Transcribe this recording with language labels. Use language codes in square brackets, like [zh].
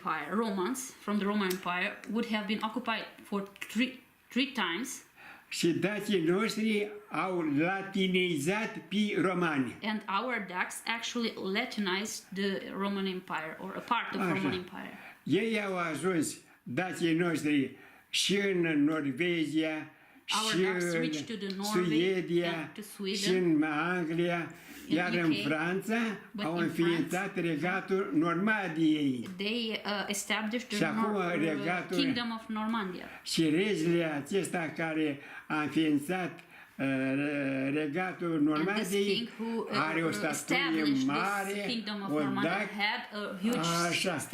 [en] Romans from the Roman Empire would have been occupied for three times. [ro] Și dacii noștri au latinizat pe romani. [en] And our Dacs actually latinized the Roman Empire or a part of Roman Empire. [ro] Ei au ajuns, dacii noștri, și în Norvegia, și în Suedia, și în Anglia, iar în Franța au înființat regatul Normandiei. [en] They established the Kingdom of Normandia. [ro] Și regele acesta care a înființat regatul Normandiei are o statuie mare, o dac, așa.